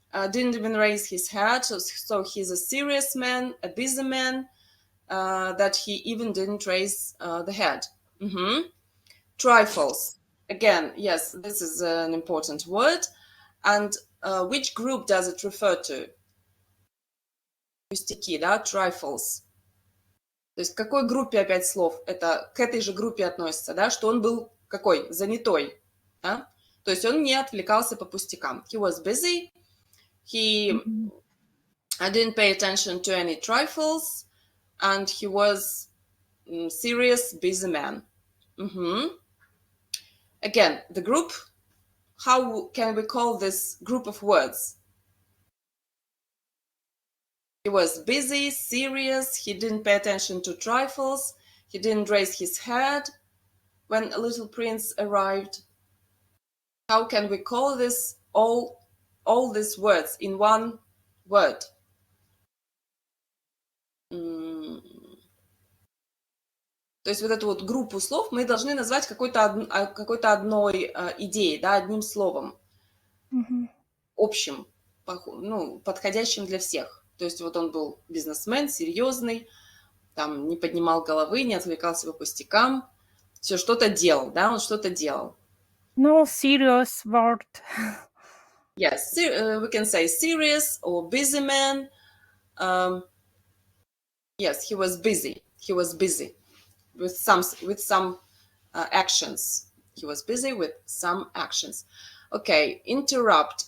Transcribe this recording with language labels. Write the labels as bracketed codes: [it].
[en] Didn't even raise his head. So he's a serious man, a busy man, that he even didn't raise the head. Trifles. Again, yes, this is an important word. And which group does it refer to? [ru] Пустяки, да, trifles. То есть к какой группе опять слов? Это к этой же группе относится, да, что он был какой? Занятой, да? То есть он не отвлекался по пустякам. [en] He was busy. He didn't pay attention to any trifles. And he was serious, busy man. Again, the group, how can we call this group of words? He was busy, serious, he didn't pay attention to trifles, he didn't raise his head when a little prince arrived. How can we call this all these words in one word? [ru] То есть вот эту вот группу слов мы должны назвать какой-то одной идеей, да, одним словом, общим, подходящим для всех. То есть вот он был бизнесмен, серьезный, там не поднимал головы, не отвлекался по пустякам, все что-то делал, да, он что-то делал. [en] No serious word. Yes, we can say serious or busy man. Yes, he was busy. He was busy with some actions. He was busy with some actions. Okay, interrupt.